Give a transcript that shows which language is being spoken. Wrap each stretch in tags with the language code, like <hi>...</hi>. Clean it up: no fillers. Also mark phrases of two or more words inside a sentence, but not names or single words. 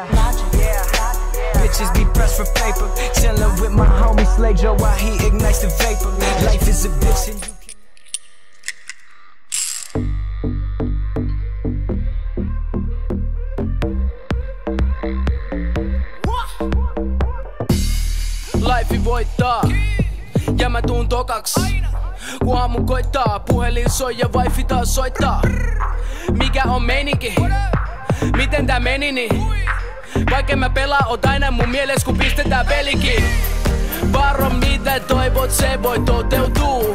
<en>Bitches be pressed for paper. Chillin' with my homie Slay Joe while he ignites the vapor. Life is a bitch and you</en> <fi>Life voittaa, ja mä tuun tokaks. Kun aamu koittaa, puhelin soi ja wifi taas soittaa. Mikä on meininki? Miten tää meni niin? Vaikka mä pelaa, oot aina mun mieles kun pistetään pelikin. Varo mitä toivot, se voi toteutuu.</fi>